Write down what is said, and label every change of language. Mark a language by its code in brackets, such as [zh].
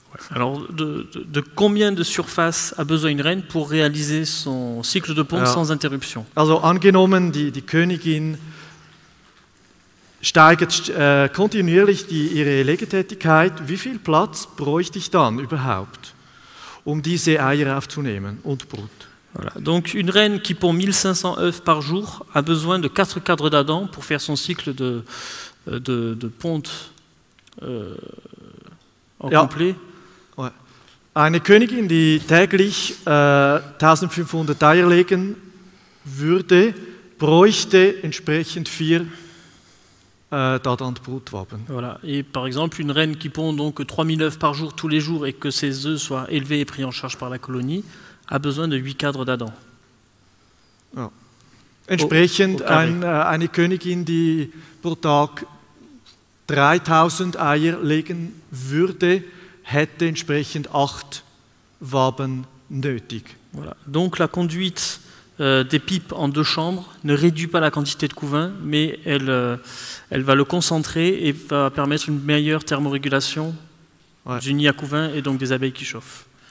[fr] Alors, de combien de surface a besoin une reine pour réaliser son cycle de ponte sans interruption? [de] Also angenommen, die Königin steigert kontinuierlich ihre Legetätigkeit, wie viel Platz bräuchte ich dann überhaupt, um diese Eier aufzunehmen und Brut? Voilà. [fr] Donc une reine qui pond 1500 œufs par jour a besoin de 4 cadres d'Adam pour faire son cycle de ponte complet. Ouais. [de] Eine Königin, die täglich 1500 Eier legen würde, bräuchte entsprechend 4 Dadant-Brutwaben. [fr] Voilà. Et par exemple, une reine qui pond donc 3000 œufs par jour tous les jours et que ses œufs soient élevés et pris en charge par la colonie, a besoin de 8 cadres d'Adam. [de] Ja. Entsprechend eine Königin, die pro Tag 3000 Eier legen würde, hätte entsprechend 8 Waben nötig. [fr] Voilà. Donc la conduite des pipes en 2 chambres ne réduit pas la quantité de couvain, mais elle va le concentrer et va permettre une meilleure thermorégulation du nid à couvain et donc des abeilles qui chauffent.